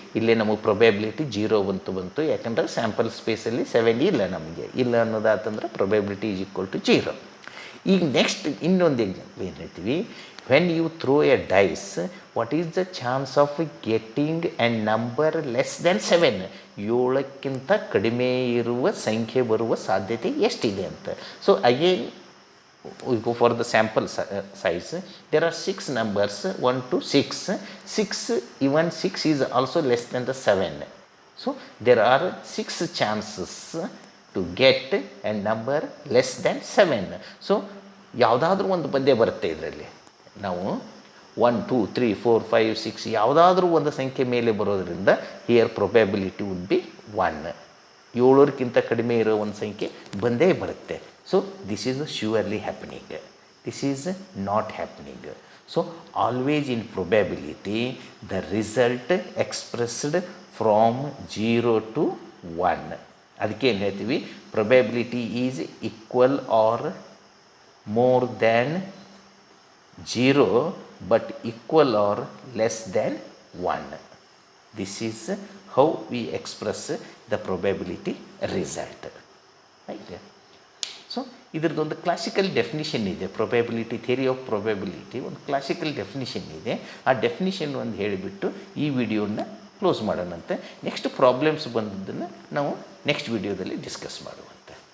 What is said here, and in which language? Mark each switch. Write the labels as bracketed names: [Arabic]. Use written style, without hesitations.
[Kannada] ಇಲ್ಲಿ ನಮಗೆ ಪ್ರೊಬ್ಯಾಬಿಲಿಟಿ 0 ಬಂತು. ಯಾಕಂದರೆ ಸ್ಯಾಂಪಲ್ ಸ್ಪೇಸಲ್ಲಿ 7 ಇಲ್ಲ ಅನ್ನೋದಾತಂದ್ರೆ [English] Probability is equal to 0. [Kannada] ಈಗ ನೆಕ್ಸ್ಟ್ ಇನ್ನೊಂದು ಎಕ್ಸಾಂಪಲ್ ಏನು ಹೇಳ್ತೀವಿ, [English] when you throw a dice, what is the chance of getting a number less than 7, [Kannada] 7ಕ್ಕಿಂತ ಕಡಿಮೆ ಇರುವ ಸಂಖ್ಯೆ ಬರುವ ಸಾಧ್ಯತೆ ಎಷ್ಟಿದೆ ಅಂತ. [English] So again we go for the sample size. There are 6 numbers, 1 to 6. Even 6 is also less than the 7. So there are 6 chances to get a number less than 7. [Kannada] So ಯಾವುದಾದ್ರೂ ಒಂದು ಬಂದೇ ಬರುತ್ತೆ ಇದರಲ್ಲಿ. ನಾವು 1 2 3 4 5 6 ಯಾವುದಾದ್ರೂ ಒಂದು ಸಂಖ್ಯೆ ಮೇಲೆ ಬರೋದ್ರಿಂದ [English] Here probability would be 1. [Kannada] 7ಕ್ಕಿಂತ ಕಡಿಮೆ ಇರೋ ಒಂದು ಸಂಖ್ಯೆ ಬಂದೇ ಬರುತ್ತೆ. [English] So this is surely happening. This is not happening. So always in probability, the result expressed from 0 to 1. [Kannada] ಅದಕ್ಕೆ ಏನು ಹೇಳ್ತೀವಿ, [English] probability is equal or more than 0 but equal or less than 1. This is how we express the probability result. Right? [Kannada] So ಇದ್ರದ್ದೊಂದು classical definition ಇದೆ, probability theory of probability ಒಂದು classical definition ಇದೆ. ಆ definition ಒಂದು ಹೇಳಿಬಿಟ್ಟು ಈ ವಿಡಿಯೋನ ಕ್ಲೋಸ್ ಮಾಡೋಣಂತೆ. ನೆಕ್ಸ್ಟ್ ಪ್ರಾಬ್ಲಮ್ಸ್ ಬಂದದ್ದನ್ನು ನಾವು next ವಿಡಿಯೋದಲ್ಲಿ ಡಿಸ್ಕಸ್ ಮಾಡುವಂತೆ.